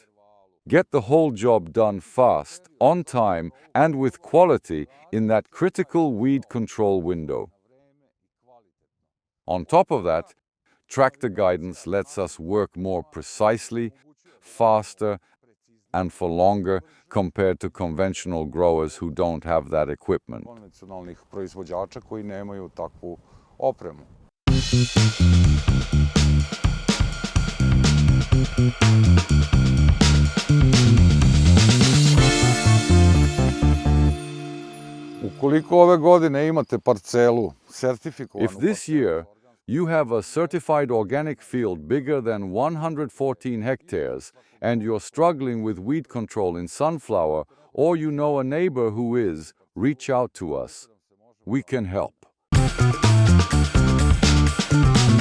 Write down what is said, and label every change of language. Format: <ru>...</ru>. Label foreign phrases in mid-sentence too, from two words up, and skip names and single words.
<en>Get the whole job done fast, on time, and with quality in that critical weed control window. On top of that, tractor guidance lets us work more precisely, faster, and for longer compared to conventional growers who don't have that equipment.</en> <sr>Konvencionalnih proizvođača koji nemaju takvu opremu. Ukoliko ove godine imate parcelu sertifikovanu...</sr> <en>If this year you have a certified organic field bigger than 114 hectares and you're struggling with weed control in sunflower, or you know a neighbor who is, reach out to us. We can help.</en>